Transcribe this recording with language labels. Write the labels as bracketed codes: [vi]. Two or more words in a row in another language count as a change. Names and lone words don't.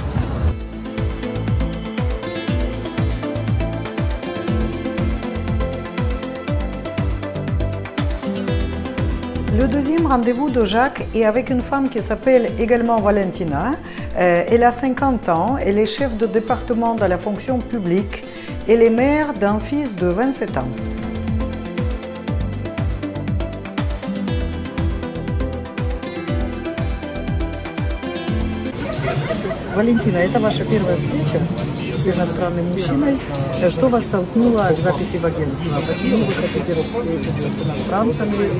[fr] Le deuxième rendez-vous de Jacques est avec une femme qui s'appelle également Valentina. Elle a 50 ans, elle est chef de département dans la fonction publique. Elle est mère d'un fils de 27 ans. [ru] Валентина, это ваша первая встреча с иностранным мужчиной. Что вас толкнуло к записи в агентство? Почему вы хотите встретиться с иностранцами?